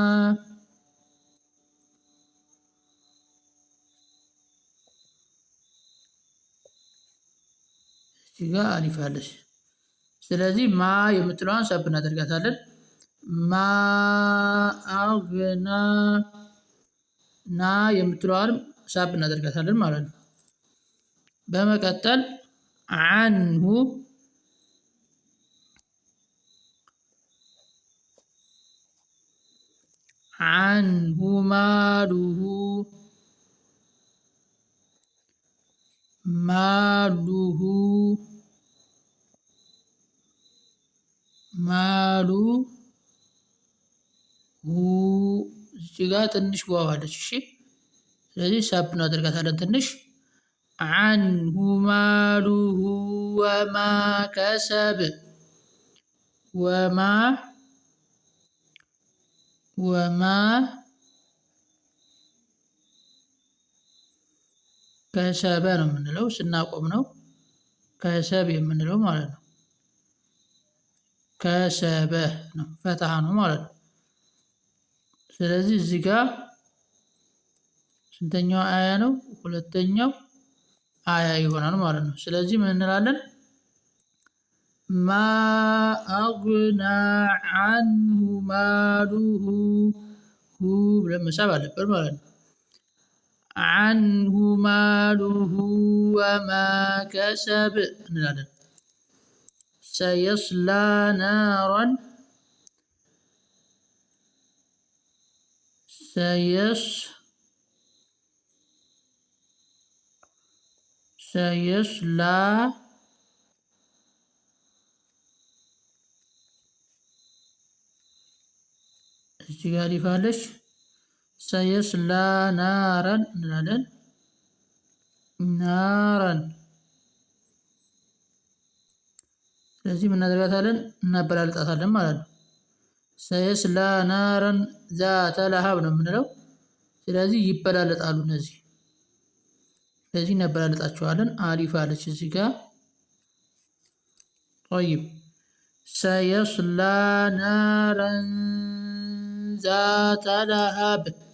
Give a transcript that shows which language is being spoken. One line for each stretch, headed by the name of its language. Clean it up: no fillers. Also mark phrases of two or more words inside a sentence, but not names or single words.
Amharic: እዚህ ጋር አሊፍ አለች። ስለዚህ ማ የምትለዋን ሰብ እናደርጋታለን።
Arabic: ما أغنى
Amharic: ና የምትለዋን ሳብ እናደርጋታለን ማለት ነው። በመቀጠል አንሁ
Arabic: عنه ماله ماله ماله
Amharic: እዚህ ጋር ትንሽ ዋው አለች። እሺ ስለዚህ ሳብ እናደርጋታለን ትንሽ
Arabic: عنه ماله وما كسب
Amharic: وما ከሰበ ነው የምንለው። ስናቆም ነው ከሰብ የምንለው ማለት ነው። ከሰበ ነው ፈትሃ ነው ማለት ነው። ስለዚህ እዚህ ጋር ስንተኛው አያ ነው? ሁለተኛው አያ ይሆናል ማለት ነው። ስለዚህ ምን እንላለን?
Arabic: ما أغنى عنه ماله
Amharic: ብለን መሳብ አለበት ማለት ነው።
Arabic: عنه ماله وما كسب سيصلى نارا سيصلى استقالي فالش سيصلى نارا نارا ስለዚህ ምን እናደርጋታለን?
Amharic: እናበላልጣታለን ማለት ነው።
Arabic: سيصلى نارا ذات لهب
Amharic: ነው የምንለው። ስለዚህ ይበላለጣሉ እነዚህ። ስለዚህ እናበላልጣቸዋለን። አሊፍ አለች እዚህ ጋር። ጠይብ
Arabic: سيصلى نارا ذات لهب